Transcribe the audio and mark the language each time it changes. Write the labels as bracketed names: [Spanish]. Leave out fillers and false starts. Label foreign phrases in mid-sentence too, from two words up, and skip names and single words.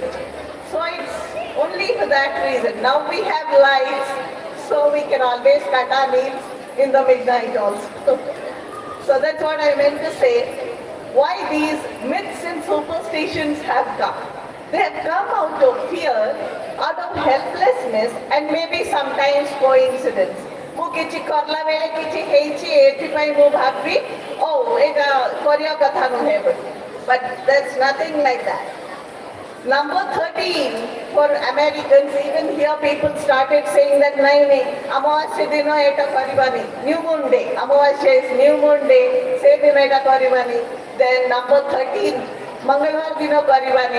[English] So it's only for that reason. Now we have lights, so we can always cut our nails in the midnight also. So that's what I meant to say. Why these myths and superstitions have come. They have come out of fear, out of helplessness, and maybe sometimes coincidence. [Odia] ମୁଁ କିଛି କରଲା ବେଳେ କିଛି ହେଇଛି ଏଥିପାଇଁ ମୁଁ ଭାବି ଏଇଟା କରିବା କଥା ନୁହେଁ ବୋଲି. [English] But that's nothing like that. Number 13, for Americans, even here people started saying that [Odia] ନାହିଁ, ଅମାବାସ୍ୟା ଦିନ ଏଟା କରିବାନି, [English] new moon day. Amavasya is new moon day, [Odia] ସେ ଦିନ ଏଟା କରିବାନି. [English] Then number 13, [Odia] ମଙ୍ଗଳବାର ଦିନ କରିବାନି.